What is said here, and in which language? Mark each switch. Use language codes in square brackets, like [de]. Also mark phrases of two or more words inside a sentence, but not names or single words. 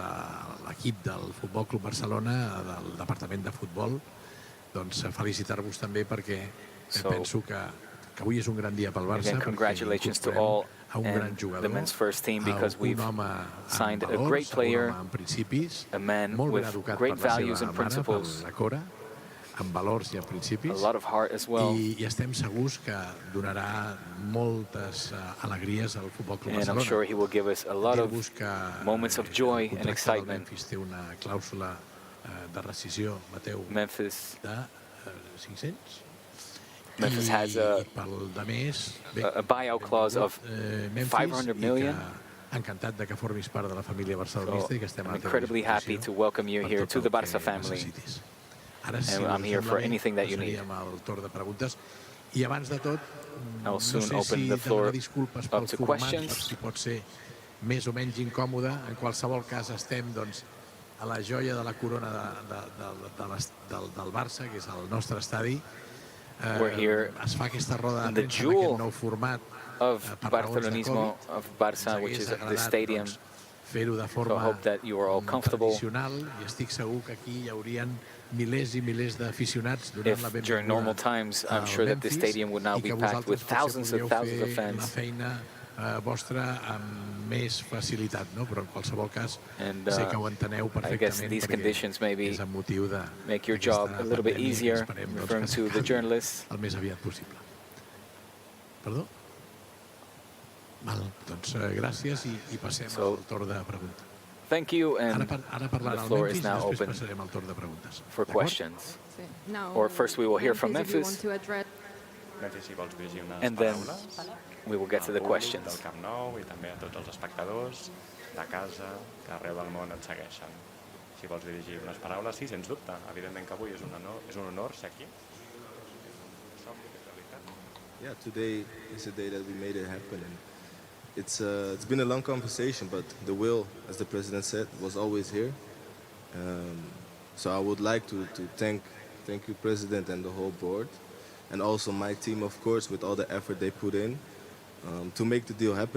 [ca] l'equip del Futbol Club Barcelona, del Departament de Futbol, felicitar-vos també perquè penso que avui és un gran dia pel Barça, perquè a un gran jugador, un home amb valors, un home amb principis, molt ben educat per la seva mare, per la Cora, amb valors i amb principis, i estem segurs que donarà moltes alegries al Futbol Club Barcelona. Dir-vos que el contracte del Memphis té una clàusula de rescisió, Mateu, de 500. [en] Memphis has a buyout clause of $500 million. [ca] Encantat de que formis part de la família barcelonista i que estem [en] I'm incredibly happy to welcome you here to the Barça family. And I'm here for anything that you need. [ca] I abans de tot, [en] I'll soon open the floor up to questions. [ca] Si pot ser més o menys incòmode, en qualsevol cas estem a la joia de la corona del Barça, que és el nostre estadi. [en] We're here, the jewel of Barcelonismo, of Barça, which is the stadium. So I hope that you are all comfortable. If during normal times, I'm sure that the stadium would now be packed with thousands and thousands of fans. [ca] Vostra amb més facilitat, però en qualsevol cas sé que ho enteneu perfectament perquè és amb motiu d'aquesta pandèmia que esperem que s'acabi el més aviat possible. Perdó? Doncs gràcies i passem al torn de preguntes. [en] Thank you, and the floor is now open for questions. Or first we will hear from Memphis, and then we will get to the questions. [ca] Del Camp Nou i també a tots els espectadors de casa que arreu del món ens segueixen. Si vols dirigir unes paraules, sí, sens dubte. Evidentment que avui és un honor ser aquí. [en] Yeah, today is a day that we made it happen. And it's been a long conversation, but the will, as the president said, was always here. So I would like to thank you, President, and the whole board, and also my team, of course, with all the effort they put in to make the deal happen.